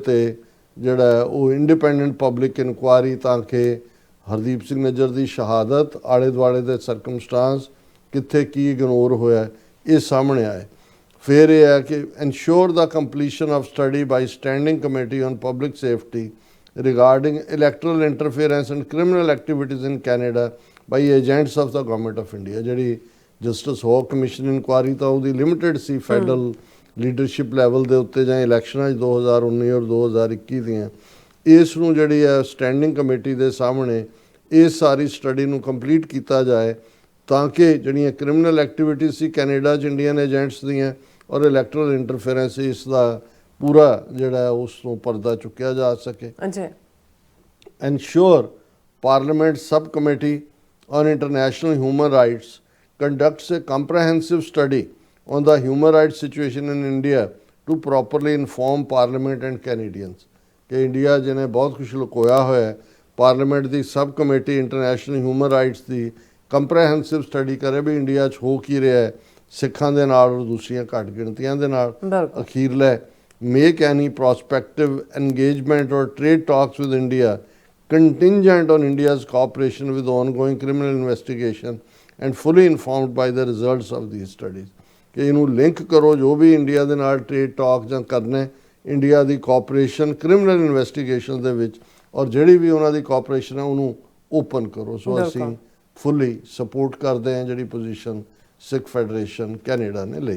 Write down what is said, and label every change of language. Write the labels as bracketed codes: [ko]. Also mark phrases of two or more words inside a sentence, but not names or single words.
[pa] ਤੇ ਜਿਹੜਾ ਉਹ [en] independent public inquiry [pa] ਤਾਂ ਕਿ ਹਰਦੀਪ ਸਿੰਘ ਨਿੱਜਰ ਦੀ ਸ਼ਹਾਦਤ ਆਲੇ ਦੁਆਲੇ ਦੇ ਸਰਕਮਸਟੈਂਸ ਕਿੱਥੇ ਕੀ ਇਗਨੋਰ ਹੋਇਆ ਇਹ ਸਾਹਮਣੇ ਆਏ ਫਿਰ ਇਹ ਹੈ ਕਿ [en] ensure the completion of study by standing committee on public safety regarding electoral interference and criminal activities in Canada by agents of the government of India [pa] ਜਿਹੜੀ ਜਸਟਿਸ ਹੋ [en] commission inquiry [pa] ਤਾਂ ਉਹਦੀ ਲਿਮਿਟਡ ਸੀ [en] federal leadership level [pa] ਦੇ ਉੱਤੇ ਜਾਂ ਇਲੈਕਸ਼ਨਾਂ 'ਚ 2019 ਔਰ 2021 ਦੀਆਂ ਇਸ ਨੂੰ ਜਿਹੜੀ ਹੈ [en] standing committee [pa] ਦੇ ਸਾਹਮਣੇ ਇਸ ਸਾਰੀ ਸਟੱਡੀ ਨੂੰ ਕੰਪਲੀਟ ਕੀਤਾ ਜਾਏ ਤਾਂ ਕਿ ਜਿਹੜੀਆਂ [en] criminal activities [pa] ਸੀ ਕੈਨੇਡਾ 'ਚ [en] Indian agents [pa] ਦੀਆਂ ਔਰ [en] electoral interference [pa] ਇਸ ਦਾ ਪੂਰਾ ਜਿਹੜਾ ਉਸ ਤੋਂ ਪਰਦਾ ਚੁੱਕਿਆ ਜਾ ਸਕੇ [en] ensure parliament subcommittee on international human rights conducts a comprehensive study on the human rights situation in India to properly inform parliament and Canadians [pa] ਕਿ ਇੰਡੀਆ ਜਿਹਨੇ ਬਹੁਤ ਕੁਝ ਲੁਕੋਇਆ ਹੋਇਆ ਹੈ ਪਾਰਲੀਮੈਂਟ ਦੀ [en] sub committee international human rights [pa] ਦੀ [en] comprehensive study [pa] ਕਰੇ ਵੀ ਇੰਡੀਆ 'ਚ ਹੋ ਕੀ ਰਿਹਾ ਹੈ ਸਿੱਖਾਂ ਦੇ ਨਾਲ ਔਰ ਦੂਸਰੀਆਂ ਘੱਟ ਗਿਣਤੀਆਂ ਦੇ ਨਾਲ ਅਖੀਰਲੇ [en] make any prospective engagement or trade talks with India contingent on India's cooperation with the ongoing criminal investigation and fully informed by the results of these studies [pa] ਕਿ ਇਹਨੂੰ ਲਿੰਕ ਕਰੋ ਜੋ ਵੀ ਇੰਡੀਆ ਦੇ ਨਾਲ [en] trade talk [pa] ਜਾਂ ਕਰਨੇ ਇੰਡੀਆ ਦੀ ਕੋਆਪਰੇਸ਼ਨ [en] criminal investigation [pa] ਦੇ ਵਿੱਚ ਔਰ ਜਿਹੜੀ ਵੀ ਉਹਨਾਂ ਦੀ ਕੋਆਪਰੇਸ਼ਨ ਹੈ ਉਹਨੂੰ ਓਪਨ ਕਰੋ ਸੋ ਅਸੀਂ [en] fully support [pa] ਕਰਦੇ ਹਾਂ ਜਿਹੜੀ ਪੋਜੀਸ਼ਨ ਸਿੱਖ ਫੈਡਰੇਸ਼ਨ ਕੈਨੇਡਾ ਨੇ ਲਈ